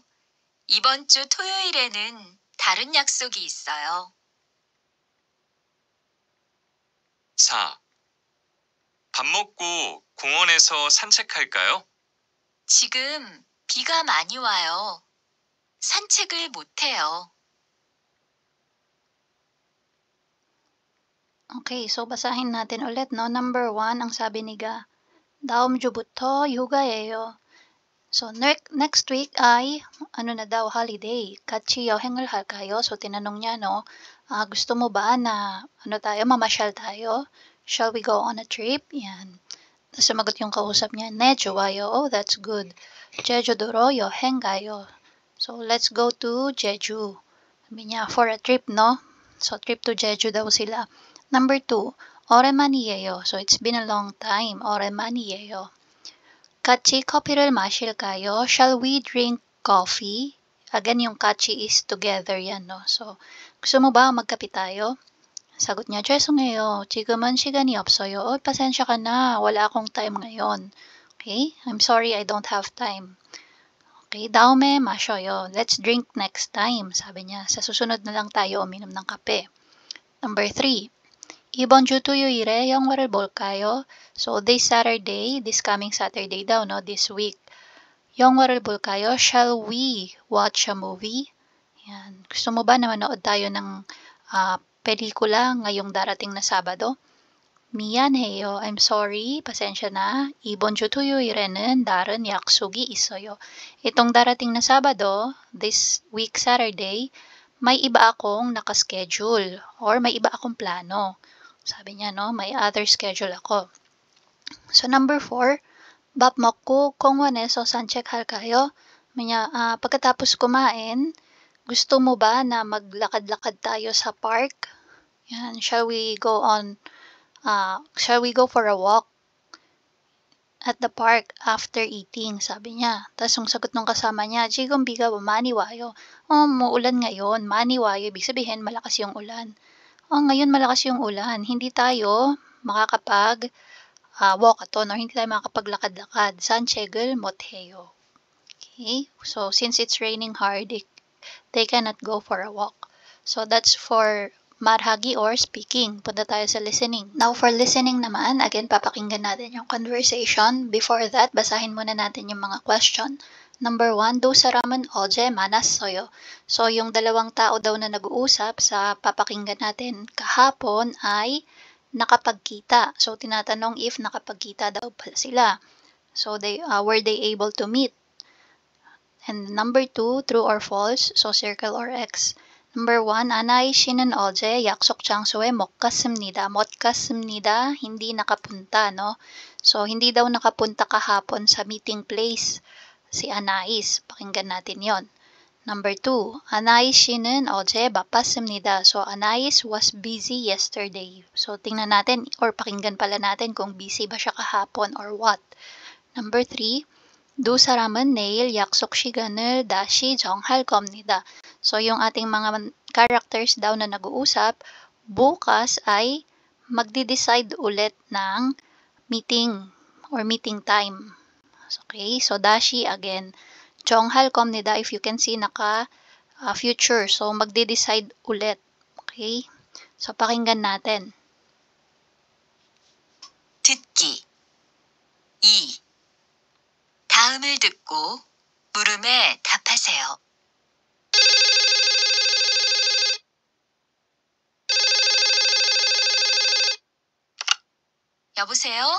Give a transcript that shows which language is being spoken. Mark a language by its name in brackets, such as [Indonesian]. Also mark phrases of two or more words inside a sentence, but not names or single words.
[Korean] 이번 주 토요일에는 다른 약속이 있어요. 4. 밥 먹고 공원에서 산책할까요? 지금 비가 많이 와요. 산책을 못해요. [Filipino] Okay, so basahin natin ulit, no? Number 1, ang sabi ni Ga, [Korean] 다음 주부터 휴가예요. [English] So, next week ay, holiday. [Korean] 같이 여행을 할까요? [Filipino] So, tinanong niya, no, gusto mo ba na, mamasyal tayo? [English] Shall we go on a trip? [Filipino] Yan. Tapos sumagot yung kausap niya, [Korean] 네, 좋아요. [English] Oh, that's good. [Korean] 제주도로 여행 가요. [English] So, let's go to Jeju. [Filipino] Sabi niya, [English] for a trip, no? So, trip to Jeju [Filipino] daw sila. [English] Number 2, [Korean] 오랜만이에요. [English] So, it's been a long time. [Korean] 오랜만이에요. 같이 커피를 마실까요? [Filipino] Shall we drink coffee? Again, yung 같이 is together yan, no? So, gusto mo ba magkape tayo? Sagot niya, [Korean] 죄송해요. 지금은 시간이 없어요. [Filipino] Oh, pasensya ka na. Wala akong time ngayon. [English] Okay? I'm sorry, I don't have time. [Korean] Okay, 다음에 마셔요. [English] Let's drink next time. [Filipino] Sabi niya, sa susunod na lang tayo uminom ng kape. [English] Number 3. [Korean] 이번 주 토요일에 영화를 볼까요? [English] So, this coming Saturday daw, no? This week. [Korean] 영화를 볼까요? [English] Shall we watch a movie? [Filipino] Yan. Gusto mo ba na manood tayo ng pelikula ngayong darating na Sabado? [Korean] 미안해요. [English] I'm sorry. [Filipino] Pasensya na. [Korean] 이번 주 토요일에는 다른 약속이 있어요. [Filipino] Itong darating na Sabado, [English] this week Saturday, [Filipino] may iba akong nakaschedule or may iba akong plano. Sabi niya, no, may [English] other schedule [Filipino] ako. [English] So, number 4, [Korean] 밥 먹고 공원에서 산책할까요? [Filipino] Pagkatapos kumain, gusto mo ba na maglakad-lakad tayo sa park? Yan, [English] shall we go for a walk at the park after eating? [Filipino] Sabi niya. Tapos yung sagot ng kasama niya, [Korean] 지금 비가 많이 와요. [Filipino] Oh, muulan ngayon. [Korean] 많이 와요. [Filipino] Ibig sabihin, malakas yung ulan. Oh, ngayon malakas yung ulan. Hindi tayo makakapag walkathon or hindi tayo makakapaglakad-lakad. [Korean] 산책을 못해요. [English] Okay? So, since it's raining hard, they cannot go for a walk. So, that's for marhagi or speaking. [Filipino] Punta tayo sa listening. [English] Now, for listening [Filipino] naman, again, papakinggan natin yung conversation. [English] Before that, [Filipino] basahin muna natin yung mga question. Number 1, [Korean] 두 사람은 어제 만났어요. [Filipino] So, yung dalawang tao daw na nag-uusap sa papakinggan natin kahapon ay nakapagkita. So, tinatanong if nakapagkita daw pala sila. [English] So, were they able to meet? And number 2, true or false? So, circle or X. Number 1, [Korean] 아나이 씨는 어제 약속 장소에 못 갔습니다. 못 갔습니다, [Filipino] hindi nakapunta, no? So, hindi daw nakapunta kahapon sa [English] meeting place [Filipino] si Anais. Pakinggan natin yon. Number 2, Anais [Korean] 씨는 어제 바빴습니다. [English] So, Anais was busy yesterday. So, [Filipino] tingnan natin or pakinggan pala natin kung busy ba siya kahapon or what. [English] Number 3, [Korean] 두 사람은 내일 약속 시간을 다시 정할 겁니다. [Filipino] So, yung ating mga characters daw na nag-uusap, bukas ay magdi-decide ulit ng [English] meeting or meeting time. Okay, so dashi again. [Korean] 정할 겁니다. [English] If you can see, future. So, [Filipino] magde-decide ulit. Okay? So, pakinggan natin. [Korean] 2. 다음을 듣고 물음에 답하세요. 여보세요?